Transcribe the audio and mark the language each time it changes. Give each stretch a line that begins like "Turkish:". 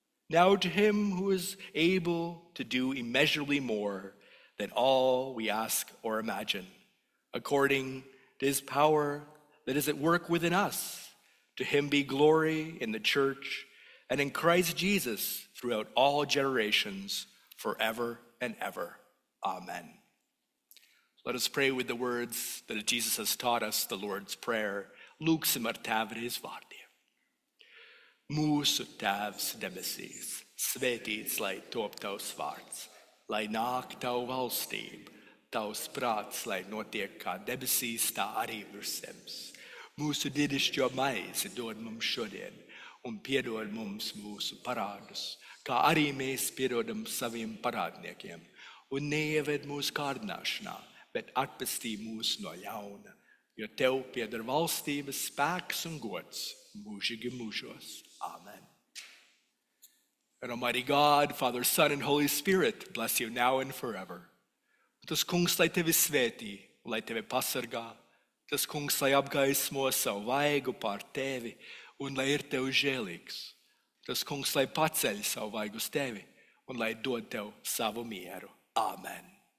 English: Now to him who is able to do immeasurably more than all we ask or imagine, according to his power that is at work within us, to him be glory in the church and in Christ Jesus throughout all generations, forever and ever. Amen. Let us pray with the words that Jesus has taught us, the Lord's Prayer.
Latvian: Lūksim ar Tēvres vārdiem. Mūsu Tēvs debesīs, svētīts lai top tavs vārds, lai nāk tavu valstību, tavs prāts, lai notiek kā debesīs, tā arī virs zemes. Mūsu dienascho maizi dod mums šodien, un piedod mums mūsu parādus, kā arī mēs piedodam saviem parādniekiem, un neieved mūsu kārdināšanā, bet atpestī mūs no ļauna, jo tev pieder valstības, spēks un gods mūžīgi mūžos. Amen.
English: And Almighty God, Father, Son, and Holy Spirit, bless you now and forever.
Latvian: Tas kungs, lai tevi svētī, lai tevi pasargā, tas kungs, lai apgaismo savu vaigu pār tevi, un lai ir tev žēlīgs. Tas kungs, lai paceļ savu vaigu uz tevi, un lai dod tev savu mieru. Amen.